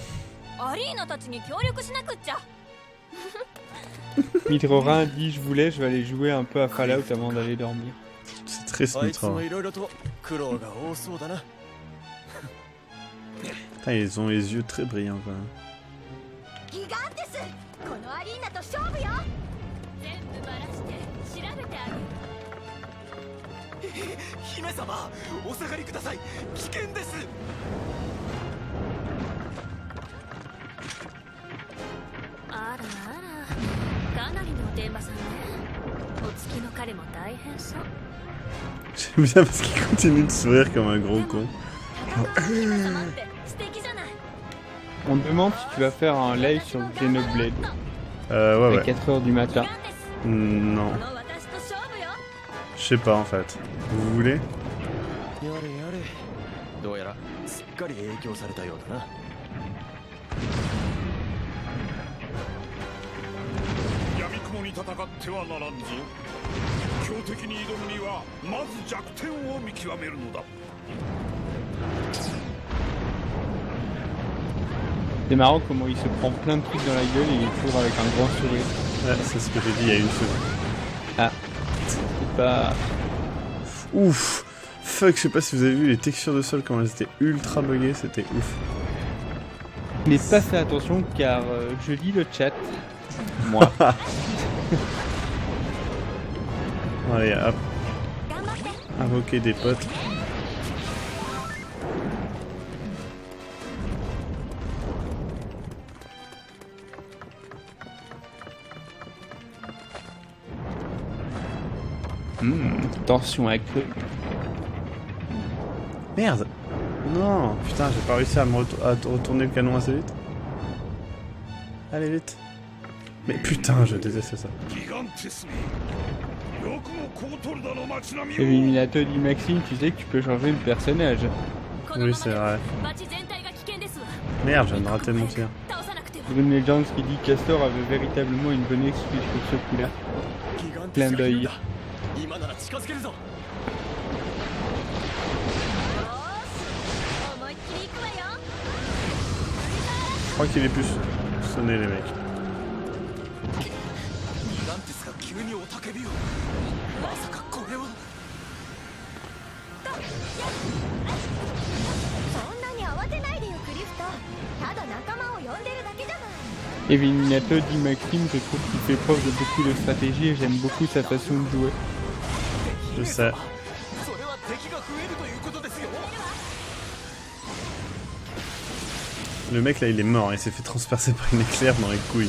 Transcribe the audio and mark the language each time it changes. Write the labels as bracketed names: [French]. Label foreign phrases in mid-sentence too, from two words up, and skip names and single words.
[French] Midrorin dit je vais aller jouer un peu à Fallout avant d'aller dormir. C'est très Smithra. Putain, ils ont les yeux très brillants quand même. [Japanese] と勝負よ。全部バラして調べてあげる。姫様、お下がりください。危険です。あらあら、かなりのお天馬さんね。お月の彼も大変そう。 [French] J'aime bien parce qu'il continue de sourire comme un gros con. [Japanese] 戦う姫様って素敵じゃない。 [French] On te demande si tu vas faire un live sur Xenoblade Ouais, à ouais. 4h du matin. [Japanese] 時間です。 [French] Non, [Japanese] この私と勝負よ。 [French] je sais pas en fait. Vous voulez? [Japanese] やれやれ。どうやらすっかり影響されたようだな。闇雲に戦ってはならんぞ。強敵に挑むにはまず弱点を見極めるのだ。 [French] C'est marrant comment il se prend plein de trucs dans la gueule et il est toujours avec un grand sourire. Ouais, c'est ce que j'ai dit il y a une seconde. Ah, c'est pas... Ouf! Fuck, je sais pas si vous avez vu les textures de sol, comment elles étaient ultra buggées, c'était ouf. Je n'ai pas fait attention car je lis le chat. Moi. Allez, hop, [Japanese] 頑張って。 [French] invoquer des potes. Tension accrue. Merde! Non! Putain, j'ai pas réussi à retourner le canon assez vite. Allez, vite! Mais putain, je déteste ça. [Japanese] ギガンテスめ。よくもコートルダの街並みを。 [French] Éliminateur dit Maxime, tu sais que tu peux changer de personnage. [Japanese] この [French] Oui, [Japanese] まま [French] c'est [Japanese] で [French] vrai. [Japanese] 街全体が危険ですわ。 [French] Merde, je viens de rater mon tir. [Japanese] 倒さなくては。 [French] Green Legends qui dit Castor avait véritablement une bonne excuse pour ce coup-là. [Japanese] ギガンテス [French] Clin [Japanese] がいるん [French] d'œil. [Japanese] だ。今なら近づけるぞ。よーし、思いっきり行くわよ。 [French] Je crois qu'il est plus sonné, les mecs. [Japanese] ギガンテスが急に雄たけびを。まさかこれは。そんなに慌てないでよ、クリフト。ただ仲間を呼んでるだけじゃない。 [French] Éliminateur dit Maxime, je trouve qu'il fait preuve de beaucoup de stratégie et j'aime beaucoup sa façon de jouer. Je sais. [Japanese] それは敵が増えるということですよ。 [French] Le mec là, il est mort, il s'est fait transpercer par une éclair dans les couilles.